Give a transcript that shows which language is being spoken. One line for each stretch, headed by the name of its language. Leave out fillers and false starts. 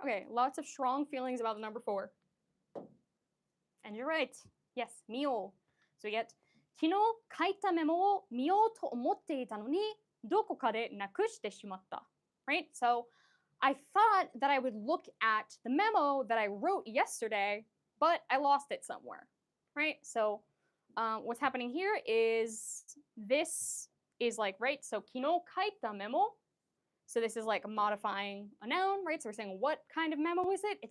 English: Okay, lots of strong feelings about the number 4. And you're right.
Japanese: Yes, 見よう。
English: So we get
Japanese: 昨日書いたメモを見ようと思っていたのにどこかでなくしてしまった。
English: Right? So I thought that I would look at the memo that I wrote yesterday, but I lost it somewhere. Right? So what's happening here is this is like, right? So 昨日書いたメモ. So this is like modifying a noun, right? So we're saying what kind of memo is it?